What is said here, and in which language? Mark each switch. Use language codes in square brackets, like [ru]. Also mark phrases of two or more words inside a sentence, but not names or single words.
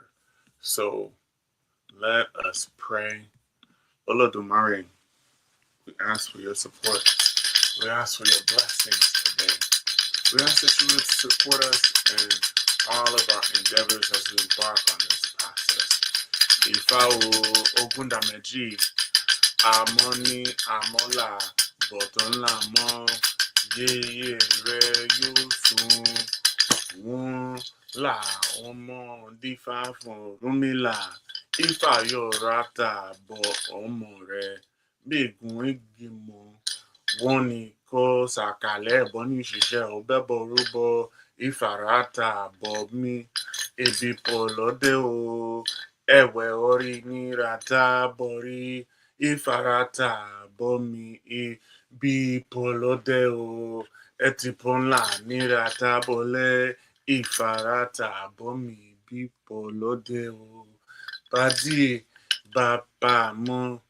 [en] So let us pray. Olodumare, we ask for your support. We ask for your blessings today. We ask that you would support us in all of our endeavors as we embark on this process. [yo] Ifa Ogunda Meji, Amoni Amola, Botonla Mo, Ye Re Yusun, Won La Omo Difa Fon Rumila, Ifa Yorata Bo Omore, Bigun Igimo. Wọ́n ní kó sàkàlẹ̀ ẹ̀bọ ní ìṣiṣẹ́ ọ̀bẹ́bọ rúbọ ìfàràtà àbọ̀ mi ebi pọ̀ lọ́dẹ o ẹ̀wẹ̀ orí ní ràtà bọ̀rí ìfàràtà àbọ̀ mi ebi pọ̀ lọ́dẹ o ẹtì pọ̀ ńlá ní ràtà bọ̀lẹ̀ ìfàràtà àbọ̀ mi ebi pọ̀ lọ́dẹ o bàdí bàbá mọ́